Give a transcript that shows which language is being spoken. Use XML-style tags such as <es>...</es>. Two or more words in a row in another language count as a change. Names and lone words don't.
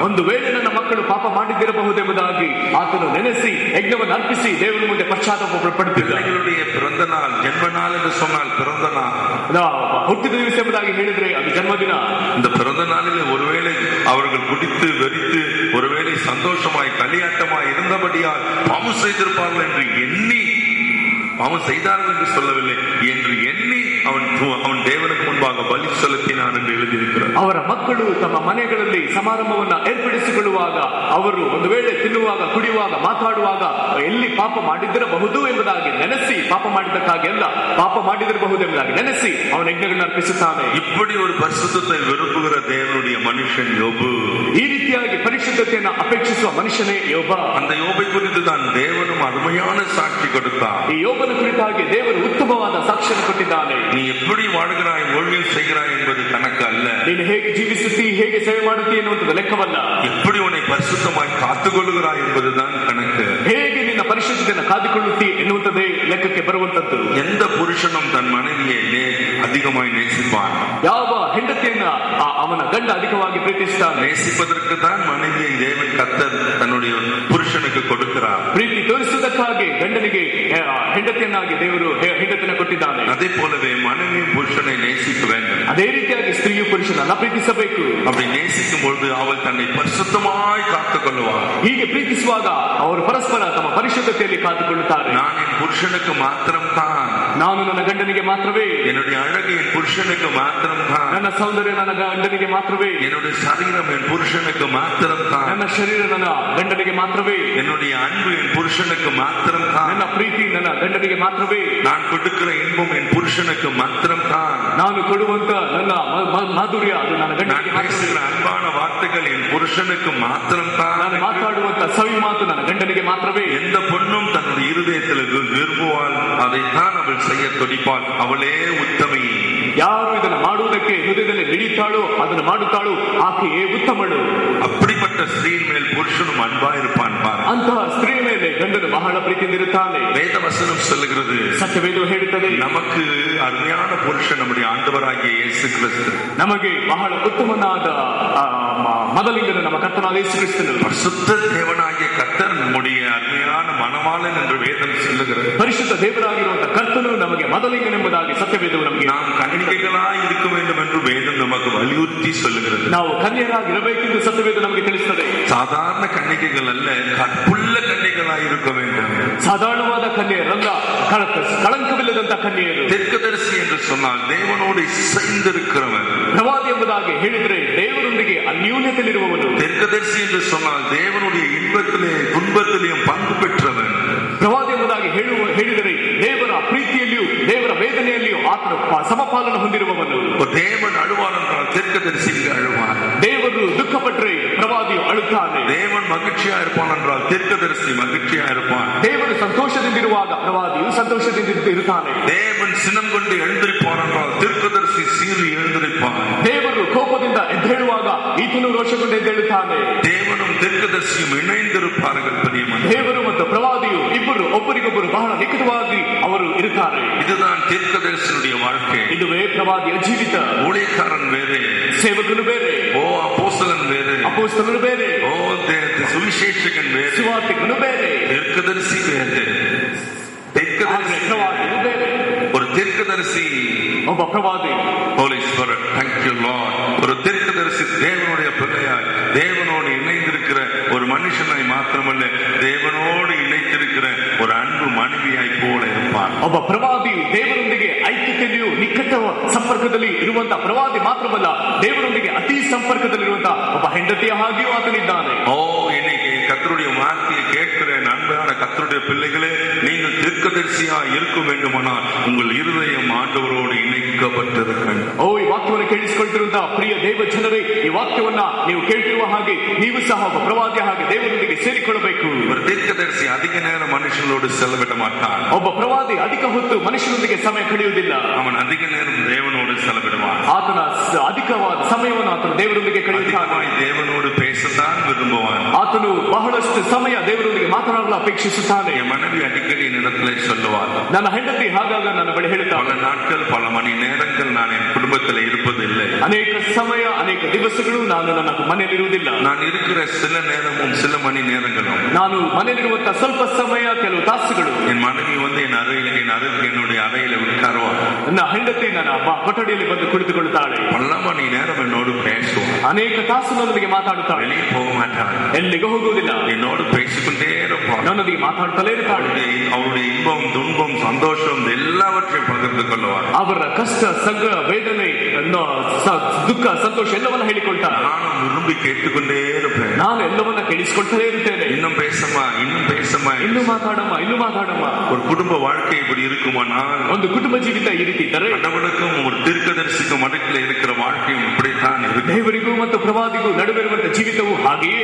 <kn>ಒಂದು ವೇಳೆ ನನ್ನ ಮಕ್ಕಳು ಪಾಪ ಮಾಡಿದ್ದಿರಬಹುದೆಂಬುದಾಗಿ ಆತನು ನೆನೆಸಿ ಯಜ್ಞವನ್ನು ಅರ್ಪಿಸಿ ದೇವರ ಮುಂದೆ ಪಶ್ಚಾತ್ತಾಪ ಪಡುತ್ತಿದ್ದ.</kn> <ta>பிள்ளைகளுடைய பிறந்த நாள், ஜென்ம நாள் என்று சொன்னால் பிறந்த நாள்,</ta> <kn>ಹುಟ್ಟಿದ ದಿವಸ ಎಂಬುದಾಗಿ ಹೇಳಿದ್ರೆ ಅದು ಜನ್ಮದಿನ.</kn> <ta>இந்த பிறந்த நாளில் ஒருவேளை அவர்கள் குடித்து வெறித்து ஒருவேளை சந்தோஷமாய் களியாட்டமாய் இருந்தபடியால் பாவம் செய்திருப்பார்கள் என்று எண்ணி, பாவம் செய்தார்கள் என்று சொல்லவில்லை, என்று எண்ணி அவன் தேவனுக்கு முன்பாக பலி செலுத்தினான் என்று எழுதியிருக்கிறார்.</ta> <kn>ಅವರ ಮಕ್ಕಳು ತಮ್ಮ ಮನೆಗಳಲ್ಲಿ ಸಮಾರಂಭವನ್ನ ಏರ್ಪಡಿಸಿಕೊಳ್ಳುವಾಗ, ಅವರು ಒಂದು ವೇಳೆ ತಿನ್ನುವಾಗ, ಕುಡಿಯುವಾಗ, ಮಾತಾಡುವಾಗ ಎಲ್ಲಿ ಪಾಪ ಮಾಡಿದ್ದಿರಬಹುದು ಎಂಬುದಾಗಿ ನೆನೆಸಿ, ಪಾಪ ಮಾಡಿದ್ದಕ್ಕಾಗಿ ಅಲ್ಲ, ಪಾಪ ಮಾಡಿದಿರಬಹುದು ಎಂಬುದಾಗಿ ನೆನೆಸಿ ಅವನ ಯಜ್ಞಗಳನ್ನು ಅರ್ಪಿಸುತ್ತಾನೆ.</kn> <ta>இப்படி ஒரு பரிசுத்தத்தை விரும்புகிற தேவனுடைய மனுஷன் யோபு.</ta> <kn>ಈ ರೀತಿಯಾಗಿ ಪರಿಶುದ್ಧತೆಯನ್ನು ಅಪೇಕ್ಷಿಸುವ ಮನುಷ್ಯನೇ ಯೋಬ.</kn> <ta>அந்த யோபை குறித்து தான் தேவனும் அருமையான சாட்சி கொடுத்தார்.</ta> <kn>ಈ ಯೋಬನ ಕುರಿತಾಗಿ ದೇವರು ಉತ್ತಮವಾದ ಸಾಕ್ಷಿಯನ್ನು ಕೊಟ್ಟಿದ್ದಾನೆ.</kn> <ta>நீ எப்படி வாழ்கிறாய், ஊழியம் செய்கிறாய் என்பது கணக்கு அல்ல.</ta> <kn>ನೀನು ಹೇಗೆ ಜೀವಿಸುತ್ತಿ, ಹೇಗೆ ಸೇವೆ ಮಾಡುತ್ತಿ ಎನ್ನುವಂಥದ್ದು ಲೆಕ್ಕವಲ್ಲ.</kn> <ta>எப்படி உன்னை பரிசுத்தமாய் காத்துக்கொள்ளுகிறாய் என்பதுதான் கணக்கு.</ta> <kn>ಹೇಗೆ ನಿನ್ನ ಪರಿಶುದ್ಧತೆಯನ್ನು ಕಾದುಕೊಳ್ಳುತ್ತಿ ಎನ್ನುವಂಥದ್ದೇ ಲೆಕ್ಕಕ್ಕೆ ಬರುವಂತದ್ದು.</kn> <ta>எந்த புருஷனும் தன் மனைவியை அதிகமாய் நேசிப்பான்.</ta> <kn>ಯಾವ ಹೆಂಡತಿಯನ್ನ ಅವನ ಗಂಡ ಅಧಿಕವಾಗಿ ಪ್ರೀತಿಸುತ್ತಾನೆ.</kn> <ta>நேசிப்பதற்கு தான் மனைவியை தேவன் கர்த்தர் தன்னுடைய புருஷனுக்கு கொடுக்கிறார்.</ta> <kn>ಪ್ರೀತಿ ತೋರಿಸುವುದಕ್ಕಾಗಿ ಗಂಡನಿಗೆ ಹೆಂಡತಿಯನ್ನಾಗಿ ದೇವರು ಹೆಂಡತಿಯನ್ನು ಕೊಟ್ಟಿದ್ದಾನೆ.</kn> <ta>அதே போலவே மனைவியும் புருஷனை நேசிக்க வேண்டும்.</ta> <kn>ಅದೇ ರೀತಿಯಾಗಿ ಸ್ತ್ರೀಯು ಪುರುಷನನ್ನ ಪ್ರೀತಿಸಬೇಕು.</kn> <ta>அப்படி நேசிக்கும் பொழுது அவள் தன்னை பரிசுத்தமாய் காத்துக்கொள்வாள்.</ta> <kn>ಹೀಗೆ ಪ್ರೀತಿಸುವಾಗ ಅವರು ಪರಸ್ಪರ ತಮ್ಮ ಪರಿಶುದ್ಧತೆಯಲ್ಲಿ ಕಾದುಕೊಳ್ಳುತ್ತಾರೆ.</kn> <ta>நான் என் புருஷனுக்கு மாத்திரம் தான்,</ta> <kn>ನಾನು ನನ್ನ ಗಂಡನಿಗೆ ಮಾತ್ರವೇ,</kn> <ta>என்னுடைய அழகு என் புருஷனுக்கு மாத்திரம் தான்,</ta> <kn>ನನ್ನ ಸೌಂದರ್ಯ ನನ್ನ ಗಂಡನಿಗೆ ಮಾತ್ರವೇ,</kn> <ta>என்னுடைய சரீரம் என் புருஷனுக்கு மாத்திரம் தான்,</ta> <kn>ನನ್ನ ಶರೀರ ನನ್ನ ಗಂಡನಿಗೆ ಮಾತ್ರವೇ,</kn> <ta>என்னுடைய அன்பு என் புருஷனுக்கு மாத்திரம் தான்,</ta> <kn>ನನ್ನ ಪ್ರೀತಿ ನನ್ನ ಗಂಡನಿಗೆ ಮಾತ್ರವೇ,</kn> <ta>நான் கொடுக்கிற இன்பம் என் புருஷனுக்கு மாத்திரம் தான்,</ta> <kn>ನಾನು ಕೊಡುವಂತ ನನ್ನ ಮಾಧುರ್ಯ ಅದು ನನ್ನ ಗಂಡನಿಗೆ</kn> <ta>பேசுகிற அன்பான வார்த்தைகள் என் புருஷனுக்கு மாத்திரம் தான்,</ta> <kn>ನಾನು ಮಾತಾಡುವಂತ ಸವಿ ಮಾತು ನನ್ನ ಗಂಡನಿಗೆ ಮಾತ್ರವೇ.</kn> <ta>எந்த பொண்ணும் தன்னுடைய இருதயத்தில் விரும்புவாள், அதைத்தான் அவள் செய்ய துடிப்பாள், அவளே உத்தமி.</ta> <kn>ಯಾರು ಇದನ್ನು ಮಾಡುವುದಕ್ಕೆ ಹೃದಯದಲ್ಲಿ ನಿಡಿತಾಳೋ ಅದನ್ನು ಮಾಡುತ್ತಾಳೋ ಆಕೆಯೇ ಉತ್ತಮಳು.</kn> <ta>அப்படிப்பட்ட ஸ்திரீயின் மேல் புருஷனும் அன்பா இருப்பான்.</ta> <kn>ಅಂತಹ ಸ್ತ್ರೀಯ ಮೇಲೆ ಗಂಡನು ಬಹಳ ಪ್ರೀತಿಯಿಂದಿರುತ್ತಾನೆ.</kn> <ta>வேத வசனம் சொல்லுகிறது,</ta> <kn>ಸತ್ಯವೇದ ಹೇಳುತ್ತದೆ,</kn> <ta>நமக்கு அருமையான புருஷன் நம்முடைய ஆண்டவராகிய இயேசு கிறிஸ்து.</ta> <kn>ನಮಗೆ ಬಹಳ ಉತ್ತಮನಾದ ಮೊದಲಿಂಗನ ನಮ್ಮ ಕರ್ತನಾದ ಯೇಸು ಕ್ರಿಸ್ತನು.</kn> <ta>பரிசுத்த தேவனாகிய கர்த்தர் நம்முடைய அருமையான மணவாளன் என்று வேதம் சொல்லுகிறது.</ta> <kn>ಪರಿಶುದ್ಧ ದೇವರಾಗಿರುವಂತಹ ಕರ್ತನು ನಮಗೆ ಮೊದಲಿಂಗನೆಂಬುದಾಗಿ ಸತ್ಯವೇದವು ನಮಗೆ.</kn> <ta>நாம் கன்னிகைகளாய் இருக்க வேண்டும் என்று வேதம் நமக்கு வலியுறுத்தி சொல்லுகிறது.</ta> <kn>ನಾವು ಕನ್ಯರಾಗಿರಬೇಕೆಂದು ಸತ್ಯವೇದ ನಮಗೆ ತಿಳಿಸುತ್ತದೆ.</kn> <ta>சாதாரண கன்னிகைகள் அல்ல, கற்புள்ள கன்னிகைகளாய் இருக்க வேண்டும்.</ta> <kn>ಸಾಧಾರಣವಾದ ಕನ್ಯೆಯರಲ್ಲ, ಕಳಂಕವಿಲ್ಲದಂತ ಕನ್ಯೆಯರು.</kn> <ta>தீர்க்கதரிசி என்று சொன்னால் தேவனோடு இசைந்திருக்கிறவன்.</ta> <kn>ಪ್ರವಾದಿ ಎಂಬುದಾಗಿ ಹೇಳಿದ್ರೆ ದೇವರೊಂದಿಗೆ ಅನ್ಯೂನ್ಯತೆಯಲ್ಲಿರುವವನು.</kn> <ta>தீர்க்கதரிசி என்று சொன்னால் தேவனுடைய இன்பத்திலே துன்பத்திலேயும் பங்கு பெற்றவன்.</ta> <kn>ಪ್ರವಾದಿ ಎಂಬುದಾಗಿ ಹೇಳಿದರೆ ದೇವರ ಪ್ರೀತಿಯಲ್ಲಿಯೂ ದೇವರ ವೇದನೆಯಲ್ಲಿಯೂ ಆತನ ಸಮಪಾಲನ ಹೊಂದಿರುವವನು.</kn> <ta>தேவன் அழுவார் என்றால் தீர்க்கதரிசி அழுவார்.</ta> <kn>ದೇವರು ದುಃಖಪಟ್ಟರೆ ಪ್ರವಾದಿಯು ಅಳುತ್ತಾನೆ.</kn> <ta>தேவன் மகிழ்ச்சியா இருப்பான் என்றால் தீர்க்கதரிசி மகிழ்ச்சியா இருப்பான்.</ta> <kn>ದೇವರು ಸಂತೋಷದಿಂದಿರುವಾಗ ಪ್ರವಾದಿಯು ಸಂತೋಷದಿಂದ ಇರುತ್ತಾನೆ.</kn> <ta>தேவன் சினம் கொண்டு எழுந்திருப்பான் என்றால் தீர்க்கதரிசி சீறி எழுந்திருப்பான்.</ta> <kn>ದೇವರು ಕೋಪದಿಂದ ಎದ್ದೇಳುವಾಗ ಈತನು ರೋಷಗೊಂಡು ಎದ್ದೇಳುತ್ತಾನೆ.</kn> <ta>தேவனும் தீர்க்கதரிசியும் இணைந்திருப்பார்கள். பிரியமான</ta> <kn>ದೇವರು ಮತ್ತು ಪ್ರವಾದಿಯು ಇಬ್ಬರು ಒಬ್ಬರಿಗೊಬ್ಬರು ಬಹಳ ನಿಕಟವಾಗಿ ಅವರು ಇರುತ್ತಾರೆ.</kn> <ta>இதுதான் தீர்க்கதரிசியுடைய வாழ்க்கை.</ta> <kn>ಇದುವೇ ಪ್ರವಾದಿಯ ಜೀವಿತ.</kn> <ta>ஊழியக்காரன் வேறு,</ta> <kn>ಸೇವಕನು ಬೇರೆ,</kn> <ta>ஓ அப்போஸ்தலன் வேறு,</ta> <kn>ಅಪೊಸ್ತಲನು ಬೇರೆ,</kn> <ta>ஓ சுவிசேஷகன் வேறு,</ta> <kn>ಸುವಾರ್ತಿಕನು ಬೇರೆ,</kn> <ta>தீர்க்கதரிசி வேறு.</ta> <kn>ಪ್ರವಾದಿಯು ಬೇರೆ.</kn> <ta>ஒரு தீர்க்கதரிசி,</ta> <kn>ಒಬ್ಬ ಪ್ರವಾದಿ,</kn> <en>Holy Spirit, thank you Lord.</en> <ta>ஒரு தீர்க்கதரிசி தேவனுடைய பிள்ளையாய் தேவனோடு இணைந்திருக்கிற ஒரு மனுஷனாய் மாத்திரமல்ல, தேவனோடு இணைத்திருக்கிற ஒரு அன்பு மனைவியாய் போல இருப்பான்.</ta> <kn>ಒಬ್ಬ ಪ್ರವಾದಿಯು ದೇವರೊಂದಿಗೆ ಐಕ್ಯತೆಯಲ್ಲಿಯೂ ನಿಕಟ ಸಂಪರ್ಕದಲ್ಲಿ ಇರುವಂತಹ ಪ್ರವಾದಿ ಮಾತ್ರವಲ್ಲ, ದೇವರೊಂದಿಗೆ ಅತಿ ಸಂಪರ್ಕದಲ್ಲಿರುವಂತಹ ಒಬ್ಬ ಹೆಂಡತಿಯ ಹಾಗೆಯೂ ಆತನಿದ್ದಾನೆ.</kn> <ta>ஓ இன்னைக்கு கர்த்தருடைய பிள்ளைகளே, நீங்கள் தீர்க்கதரிசியா இருக்க வேண்டுமானால் உங்கள் இருதயம் ஆண்டவரோடு இணைக்கப்பட்டிருக்க வேண்டும்.</ta> <kn>ಈ ವಾಕ್ಯವನ್ನು ಕೇಳಿಸಿಕೊಳ್ತಿರುವಂತಹ ಪ್ರಿಯ ದೇವ ಜನರೇ, ಈ ವಾಕ್ಯವನ್ನ ನೀವು ಕೇಳ್ತಿರುವ ಹಾಗೆ ನೀವು ಸಹ ಒಬ್ಬ ಪ್ರವಾದಿಯ ಹಾಗೆ ದೇವರೊಂದಿಗೆ ಸೇರಿಕೊಳ್ಳಬೇಕು.</kn> <ta>ஒரு தீர்க்கதரிசி அதிக நேரம் மனுஷனோடு செலவிட மாட்டான்.</ta> <kn>ಒಬ್ಬ ಪ್ರವಾದಿ ಅಧಿಕ ಹೊತ್ತು ಮನುಷ್ಯನೊಂದಿಗೆ ಸಮಯ ಕಳೆಯುವುದಿಲ್ಲ.</kn> <ta>அவன் அதிக நேரம் தேவனோடு செலவிடுவான்.</ta> <kn>ಆತನ ಅಧಿಕವಾದ ಸಮಯವನ್ನು ಆತನು ದೇವರೊಂದಿಗೆ ಕಳೆಯುತ್ತಾನೆ.</kn> <ta>தேவனோடு பேசத்தான் விரும்புவான்.</ta> <kn>ಆತನು ಬಹಳಷ್ಟು ಸಮಯ ದೇವರೊಂದಿಗೆ ಮಾತನಾಡಲು ಅಪೇಕ್ಷಿಸುತ್ತಾನೆ.</kn> <ta>என் மனைவி அடிக்கடி என்னிடத்திலே சொல்லுவாள்,</ta> <kn>ನನ್ನ ಹೆಂಡತಿ ಹಾಗಾಗ ನನ್ನ ಬಳಿ ಹೇಳುತ್ತಾಳೆ,</kn> <ta>பல நாட்கள் பல மணி நேரங்கள் நான் என் குடும்பத்தில் இருப்பதில்லை.</ta> <kn>ಅನೇಕ ಸಮಯ ಅನೇಕ ದಿವಸಗಳು ನಾನು ನನ್ನ ಮನೆಯಲ್ಲಿರುವುದಿಲ್ಲ.</kn> <ta>நான் இருக்கிற சில நேரமும் சில மணி நேரங்களும்</ta> <kn>ನಾನು ಮನೆಯಲ್ಲಿರುವಂತಹ ಸ್ವಲ್ಪ ಸಮಯ ಕೆಲವು ತಾಸುಗಳು</kn> <ta>என் மனைவி வந்து என் அறையில் என்னுடைய அறையில உட்காருவாள்.</ta> <kn>ನನ್ನ ಹೆಂಡತಿ ನನ್ನ ಕೊಠಡಿಯಲ್ಲಿ ಬಂದು ಕುಳಿತುಕೊಳ್ಳುತ್ತಾಳೆ.</kn> <ta>பல மணி நேரம் என்னோடு பேசுவாள்.</ta> <kn>ಅನೇಕ ತಾಸು ನನ್ನೊಂದಿಗೆ ಮಾತಾಡುತ್ತಾಳೆ.</kn> <ta>வெளியே போக மாட்டாள்.</ta> <kn>ಎಲ್ಲಿಗೂ ಹೋಗುವುದಿಲ್ಲ.</kn> <ta>என்னோடு பேசிக்கொண்டே இருப்பாள்.</ta> <kn>ನನ್ನೊಂದಿಗೆ ಮಾತಾಡುತ್ತಲೇ ಇರ್ತಾಳೆ.</kn> <ta>அவருடைய இன்பம் துன்பம் சந்தோஷம் எல்லாவற்றையும் பகிர்ந்து கொள்வாள்.</ta> <kn>ಅವರ ಕಷ್ಟ ಸಂಗ ವೇದನೆ ದುಃಖ ಸಂತೋಷ ಎಲ್ಲವನ್ನ ಹೇಳಿಕೊಳ್ತಾಳೆ.</kn> <ta>ನಾನು விரும்பி கேட்டுக்கொண்டே இருப்பேன்.</ta> <kn>ನಾನು ಎಲ್ಲವನ್ನ ಕೇಳಿಸಿಕೊಳ್ತಲೇ ಇರ್ತೇನೆ.</kn> <ta>இன்னும் பேசமா</ta> <kn>ಇನ್ನು ಮಾತಾಡಮ್ಮ.</kn> <ta>ஒரு குடும்ப வாழ்க்கை இப்படி இருக்குமானால்,</ta> <kn>ಒಂದು ಕುಟುಂಬ ಜೀವಿತ ಈ ರೀತಿ ಇದ್ದರೆ,</kn> <ta>கடவுளுக்கும் ஒரு தீர்க்கதரிசிக்கும் மடக்கில் இருக்கிற வாழ்க்கையும் இப்படித்தான் இருக்கு.</ta> <kn>ದೇವರಿಗೂ ಮತ್ತು ಪ್ರವಾದಿಗೂ ನಡುವಿರುವಂತಹ ಜೀವಿತವು ಹಾಗೆಯೇ.</kn>